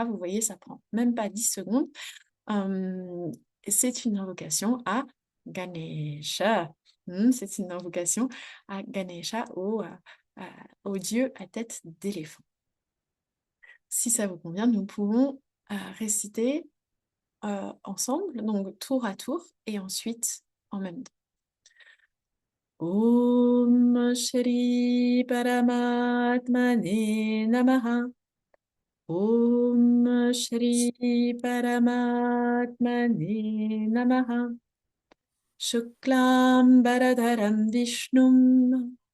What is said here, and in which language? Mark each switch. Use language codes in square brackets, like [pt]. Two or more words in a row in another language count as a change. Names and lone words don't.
[fr] Vous voyez, ça prend même pas 10 secondes. C'est une invocation à Ganesha. C'est une invocation à Ganesha, au dieu à tête d'éléphant. Si ça vous convient, nous pouvons réciter ensemble, donc tour à tour, et ensuite en même temps. [sa] ॐ श्री परमात्मने नमः. ॐ श्री परमात्मने नमः. शुक्लं बरधरं विष्णुं.